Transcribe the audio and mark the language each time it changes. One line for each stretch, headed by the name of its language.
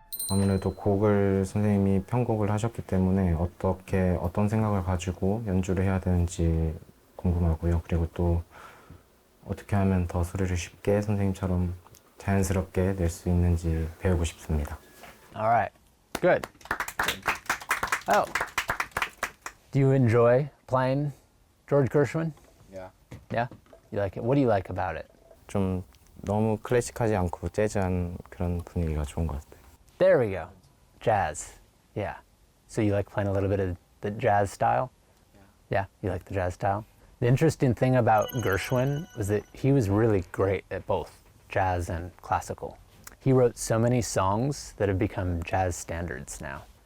Korean: 아무래도 곡을 선생님이 편곡을 하셨기 때문에 어떤 생각을 가지고 연주를 해야 되는지 궁금하고요. 그리고 또 어떻게 하면 더 소리를 쉽게 선생님처럼 자연스럽게 낼 수 있는지 배우고 싶습니다.
English: All right, good. Oh, do you enjoy playing George Gershwin? Yeah. Yeah? You like it? What do you like about it?
Korean: 좀 너무 클래식하지 않고 재즈한 그런 분위기가 좋은 것 같아요.
English: There we go. Jazz. Yeah. So you like playing a little bit of the jazz style? Yeah, you like the jazz style? The interesting thing about Gershwin was that he was really great at both jazz and classical. He wrote so many songs that have become jazz standards now.